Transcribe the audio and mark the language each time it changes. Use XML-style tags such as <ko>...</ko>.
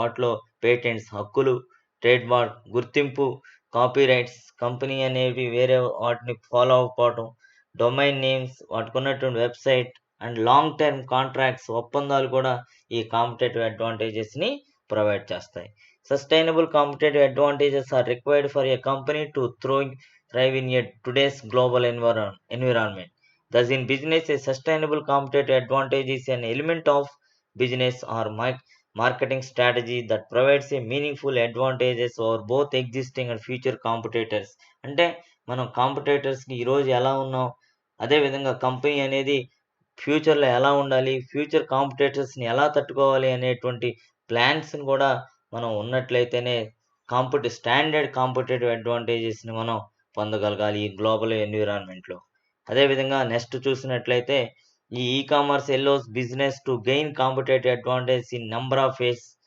<te>వాటిలో పేటెంట్స్ హక్కులు, ట్రేడ్‌మార్క్ గుర్తింపు, కాపీరైట్స్ కంపెనీ అనేవి వేరే వాటిని follow అవ్వకపోవటం, domain names వాటికున్నటువంటి website and long term contracts ఒప్పందాలు కూడా ఈ కాంపిటీటివ్ అడ్వాంటేజెస్‌ని ప్రొవైడ్ చేస్తాయి.</te> <en>Sustainable competitive advantages are required for a company to thrive in a today's global environment. Thus, in business, a sustainable competitive advantage is an element of business or marketing strategy that provides a meaningful advantages over both existing and future competitors.</en> <te>అంటే మనం కాంపిటీటర్స్‌కి ఈరోజు ఎలా ఉన్నాం? అదేవిధంగా company అనేది ఫ్యూచర్‌లో ఎలా ఉండాలి? ఫ్యూచర్ కాంపిటీటర్స్‌ని ఎలా తట్టుకోవాలి? అనేటువంటి ప్లాన్స్‌ని కూడా మనం ఉన్నట్లయితేనే స్టాండర్డ్ కాంపిటీటివ్ అడ్వాంటేజెస్‌ని మనం పొందగలగాలి ఈ గ్లోబల్ ఎన్విరాన్మెంట్‌లో. అదేవిధంగా నెక్స్ట్ చూసినట్లయితే</te> <en>E commerce allows business to gain competitive advantage in number of ways.</en>